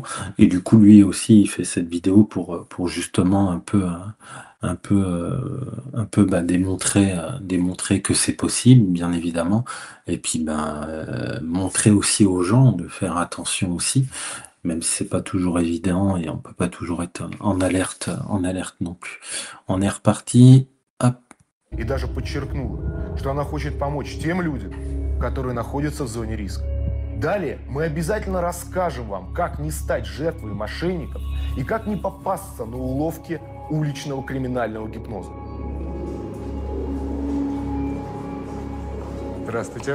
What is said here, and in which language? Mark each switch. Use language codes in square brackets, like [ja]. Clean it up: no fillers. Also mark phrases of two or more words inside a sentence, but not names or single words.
[fr] Et du coup, lui aussi, il fait cette vidéo pour justement un peu démontrer que c'est possible, bien évidemment. Et puis montrer aussi aux gens de faire attention aussi, même si c'est pas toujours évident et on peut pas toujours être en alerte non plus. On est reparti. Hop. [ru] И даже подчеркнула, что она хочет помочь тем людям, которые находятся в зоне риска. Далее мы обязательно расскажем вам, как не стать жертвой мошенников и как не попасться на уловки уличного криминального гипноза. Здравствуйте.